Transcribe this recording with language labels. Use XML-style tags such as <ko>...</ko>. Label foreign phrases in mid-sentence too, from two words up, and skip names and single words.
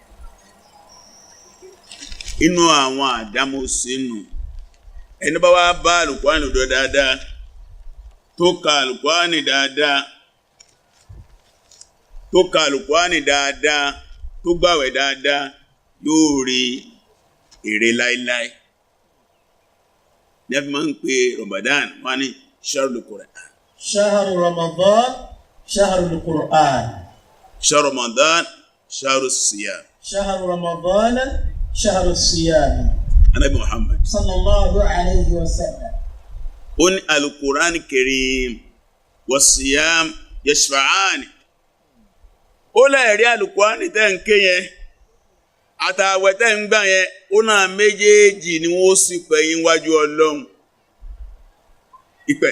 <yo>inú àwọn àdámọ́ sínú ẹni bá wá bá Al-Qur'ani lọ́dọ̀ dáadáa tó ka Al-Qur'ani dáadáa tó ka Al-Qur'ani dáadáa tó gbàwẹ̀ dáadáa yóò rí èrè láíláí ní a fi máa ń pè Ramadan wọ́n ní</yo> <ar>شهر القرآن. شهر رمضان شهر القرآن. شهر رمضان شهر صيام. شهر رمضان شهر صيام.</ar> <yo>Ànábì Muhammad</yo> <ar>صلى الله عليه وسلم.</ar> <yo>ó ní</yo> <ar>القرآن كريم و صيام يشفعان.</ar> <yo>ó lẹ́ẹ̀rí Al-Qur'ani tẹ́ ń ké yẹn àtàwẹ̀ tẹ́ ń gbà yẹn ó náà méjèèjì ni wọ́n sì pẹ̀yìn wájú Ọlọ́run ìpẹ̀.</yo>